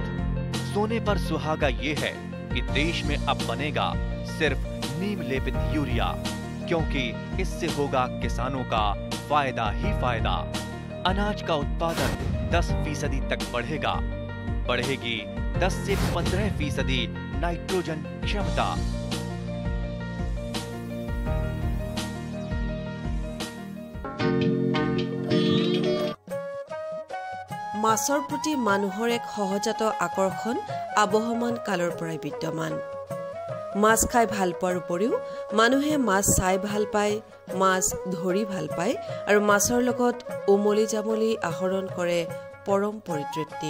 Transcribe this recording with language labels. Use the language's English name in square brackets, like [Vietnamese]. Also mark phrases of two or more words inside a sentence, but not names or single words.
[Hindi] सोने पर सुहागा ये है कि देश में अब बनेगा सिर्फ नीम लेपित यूरिया, क्योंकि इससे होगा किसानों का फायदा ही फायदा। अनाज का उत्पादन 10% तक बढ़ेगा। बढ़ेगी 10 से 15% नाइट्रोजन क्षमता। [Assamese] মাছৰ প্ৰতি মানুহৰ এক সহজাত আকৰ্ষণ আবহমান কালৰ পৰাই বিদ্যমান। মাছ খাই ভাল পোৱাৰ উপৰিও মানুহে মাছ চাই ভাল পায়, মাছ ধৰি ভাল পায় আৰু মাছৰ লগত উমলি জামলি আহৰণ কৰে পৰম পৰিতৃপ্তি।